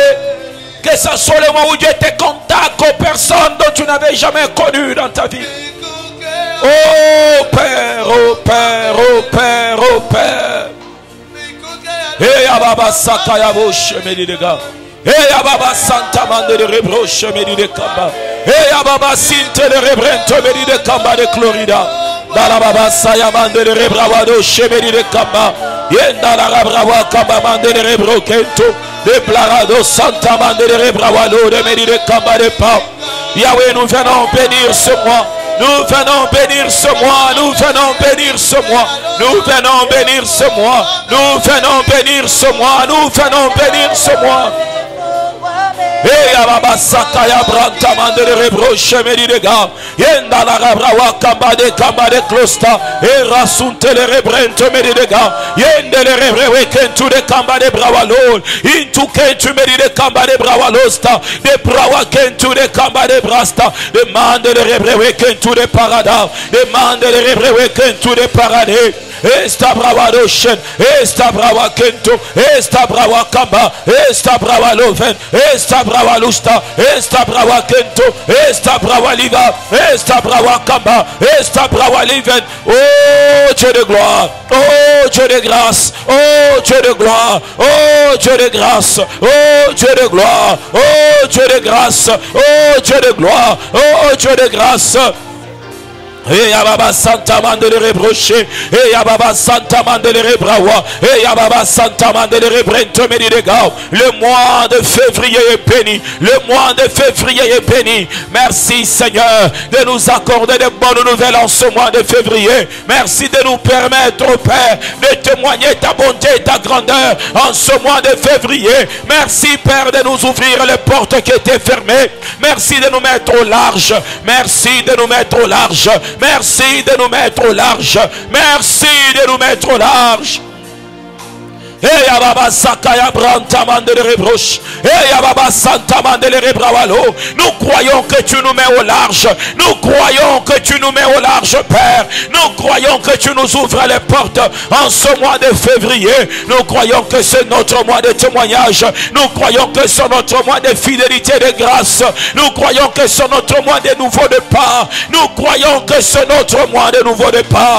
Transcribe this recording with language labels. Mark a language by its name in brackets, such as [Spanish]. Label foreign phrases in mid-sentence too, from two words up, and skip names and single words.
[French] Que ce soit le mois où Dieu te contacte aux personnes dont tu n'avais jamais connu dans ta vie. Oh Père, oh Père, oh Père, oh Père. Et Ababa Sakayabo Shemedi de Gars. Et Ababa Santa Mande de Rebro Shemedi de Kamba. Et Ababa Sinte de Rebrento Medi de Kamba de Florida. Dalababa Sayamande de Rebrawado Shemedi de Kamba. Yenda la Rabrawa Kamba Mande de Rebro Kento. De Blarado Santa Mande de Rebrawado de Medi de Kamba de Pau. Yahweh, nous venons bénir ce mois. Nous venons bénir ce mois, nous venons bénir ce mois, nous venons bénir ce mois, nous venons bénir ce mois, nous venons bénir ce mois. Et Ababa Sakaya Branta Mandele Rebroche Medidega, Yenda la Rabrawa Kamba de Closta, et Rasunte le Rebrente Medidega, Yende le Rebrewe Kentu de Kamba de Brawalol, Intu Kentu Medide Kamba de Brawalosta, de Brawa Kentu de Kamba de Brasta, demande le Rebrewe Kentu de Parada, demande le Rebrewe Kentu de Paradé. Esta brawa doshen, esta brawa kento, esta brawa kamba, esta brawa loven, esta brawa lusta, esta brawa kento, esta brawa liva, esta brawa kamba, esta brawa liven. Oh Dieu de gloire, oh Dieu de grâce, oh Dieu de gloire, oh Dieu de grâce, oh Dieu de gloire, oh Dieu de grâce, oh Dieu de gloire, oh Dieu de grâce. Et Yababa Santa Mandele Rebroché, et Yababa Santa Mandele Rebrawa, et Yababa Santa Mandele Rebrento Medidegao. Le mois de février est béni, le mois de février est béni. Merci Seigneur de nous accorder de bonnes nouvelles en ce mois de février. Merci de nous permettre, Père, de témoigner ta bonté et ta grandeur en ce mois de février. Merci Père de nous ouvrir les portes qui étaient fermées. Merci de nous mettre au large. Merci de nous mettre au large. Merci de nous mettre au large. Merci de nous mettre au large. Et Yababa Sakaya Branta Mandele Rebroche. Et Yababa Santa Mandele Rebrawalo. Nous croyons que tu nous mets au large. Nous croyons que tu nous mets au large, Père. Nous croyons que tu nous ouvres les portes en ce mois de février. Nous croyons que c'est notre mois de témoignage. Nous croyons que c'est notre mois de fidélité et de grâce. Nous croyons que c'est notre mois de nouveau départ. Nous croyons que c'est notre mois de nouveau départ.